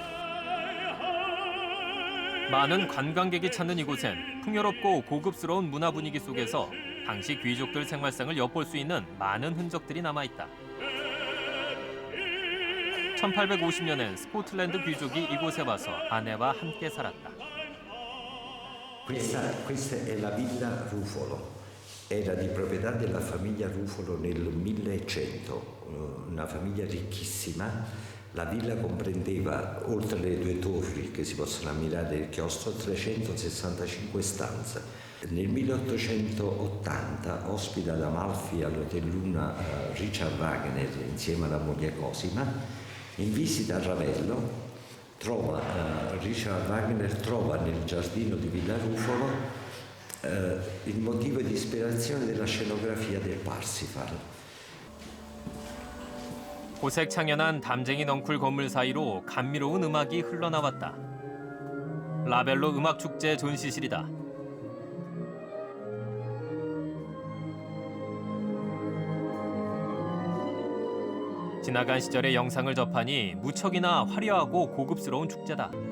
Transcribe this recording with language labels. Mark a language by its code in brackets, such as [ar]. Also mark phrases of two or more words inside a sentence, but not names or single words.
[ko] 많은 관광객이 찾는 이곳엔 풍요롭고 고급스러운 문화 분위기 속에서 당시 귀족들 생활상을 엿볼 수 있는 많은 흔적들이 남아있다. 1850년엔 스코틀랜드 귀족이 이곳에 와서 아내와 함께 살았다. [it] Questa è la Villa Rufolo. Era di proprietà della famiglia Rufolo nel 1100, una famiglia ricchissima. La villa comprendeva, oltre le 2 torri che si possono ammirare del chiostro, 365 stanze. Nel 1880 ospita ad Amalfi all'Hotel Luna Richard Wagner insieme alla moglie Cosima. In visita a Ravello Richard Wagner trova nel giardino di Villa Rufolo il motivo di ispirazione della scenografia del Parsifal. [ko] 고색 창연한 담쟁이 넝쿨 건물 사이로 감미로운 음악이 흘러나왔다. 라벨로 음악축제 전시실이다. 지나간 시절의 영상을 접하니 무척이나 화려하고 고급스러운 축제다.